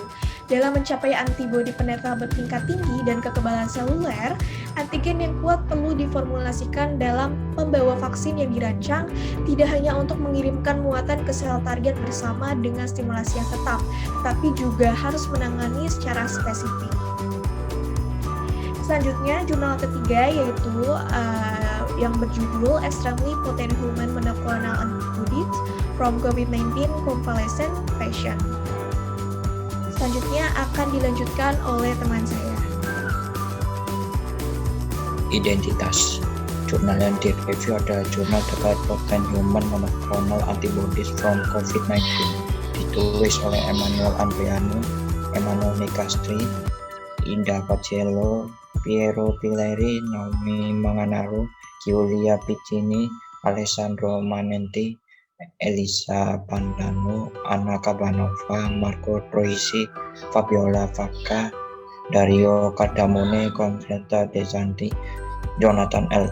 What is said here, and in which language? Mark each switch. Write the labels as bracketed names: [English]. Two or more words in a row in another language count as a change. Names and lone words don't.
[Indonesian] Dalam mencapai antibodi penetral bertingkat tinggi dan kekebalan seluler, antigen yang kuat perlu diformulasikan dalam membawa vaksin yang dirancang tidak hanya untuk mengirimkan muatan ke sel target bersama dengan stimulasi yang tetap, tapi juga harus menangani secara spesifik. Selanjutnya, jurnal ketiga yaitu yang berjudul Extremely Potent Human Monoclonal Antibodies from COVID-19 Convalescent Patient. Selanjutnya akan dilanjutkan oleh teman saya. Identitas. Jurnal yang direview adalah jurnal terkait Potent Human Monoclonal Antibodies from COVID-19, ditulis oleh Emmanuel Andriano, Emmanuel Nicastri, Indah Pacello, Piero Pileri, Naomi Manganaro, Giulia Piccini, Alessandro Manenti, Elisa Pandano, Anna Cabanova, Marco Troisi, Fabiola Facca, Dario Cadamone, Consueta De Santi, Jonathan L.